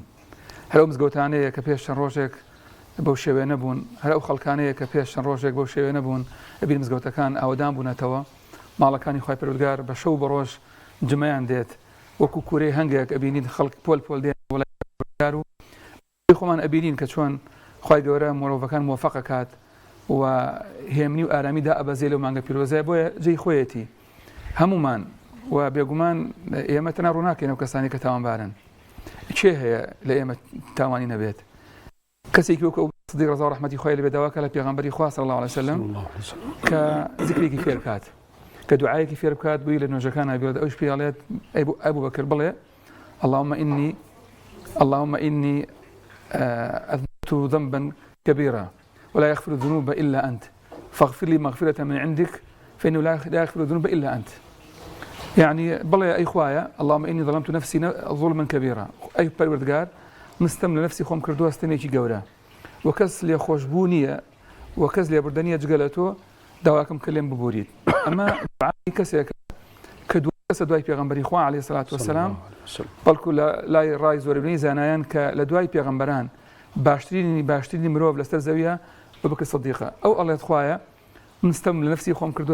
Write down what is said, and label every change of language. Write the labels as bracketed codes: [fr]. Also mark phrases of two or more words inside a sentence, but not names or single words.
[ckb] هەر ئەو مزگەوتانەیە کە پێش چەند ڕۆژێک بەو شێوێ نەبوون هەر ئەو خەڵکانەیە کە پێش چەند ڕۆژێک بەو شێوێ نەبوون ئەبین مزگەوتەکان ئاوەدان بوونەتەوە ماڵەکانی خوای پەروەردگار بە شەو بە ڕۆژ جمەیان دێت وەکو کوورەی هەنگێک ئەبینین خەڵک پۆل دێن وڵای پەروەردگار و خۆمان ئەبینین کە چۆن خوای گەورە مرۆڤەکان موفەق ئەکات و هێمنی و ئارامیدا ئەبەزێ لەو مانگە پیرۆزە بۆیە جێی خۆیەتی هەمومان و بێگومان ئێمە تەنها ڕووناکەین ئەو کەسانی کە تاوانبارن. چێ هەیە لە ئێمە تاوانی نەبێت؟ کەسێکی وەکو سدیق ڕەزا و ڕەحمەتی خوای لەبێ داوا کە لە پێغەمبەری خوا [ar] صلی الله علیه وسلم [ckb] کە ذکرێکی فێر بکات کە دوعایەکی فێر بکات بووی لە نوێژەکان ئەبێت ئەوش پێڵێت ئەبوو بەکر بڵێ [ar] اللهم إني أذنبت ذنبا كبيرا ولا يغفر الذنوب إلا أنت فاغفر لي مغفرة من عندك فإنه لا يغفر الذنوب إلا أنت. [ckb] يعني بڵێ ئەی خوایە [ar] اللهم إني ظلمت نفسي ظلما كبيرا [ckb] ئەی پەروەردگار مستەم لە نفسی خۆم کردووە ستەمێکی گەورە و کەس لێ خۆشبوو نییە و کەس لێبوردە نییە جگە لە تۆ داواکەم کە لێم ببورید. ئەمە دوعای کەسێکە کە کەسە دوای پێغەمبەری خوا [ar] عەلەیهی سەلات وەسەلام [ckb] بەڵکو لای ڕای زۆربەی زانایان کە لە دوای پێغەمبەران باشترینی مرۆڤ لەسەر زەویە بەبکر سەدیقە ئەو ئەڵێت خوایە مستەم لە نفسی خۆم کردووە